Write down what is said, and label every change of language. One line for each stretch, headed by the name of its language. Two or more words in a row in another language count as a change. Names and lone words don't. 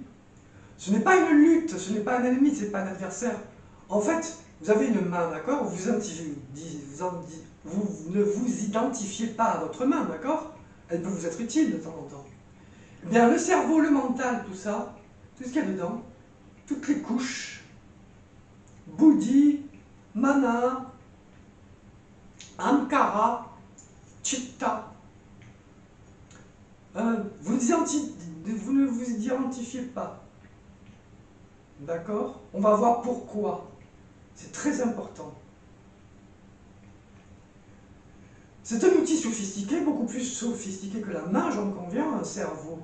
French: Ce n'est pas une lutte, ce n'est pas un ennemi, ce n'est pas un adversaire. En fait, vous avez une main, d'accord? Vous ne vous identifiez pas à votre main, d'accord? Elle peut vous être utile de temps en temps. Eh bien, le cerveau, le mental, tout ça, tout ce qu'il y a dedans, toutes les couches,
Sanskrit: buddhi, mana, ankara, chitta,
French: vous ne vous identifiez pas. D'accord? On va voir pourquoi. C'est très important. C'est un outil sophistiqué, beaucoup plus sophistiqué que la main, j'en conviens, un cerveau.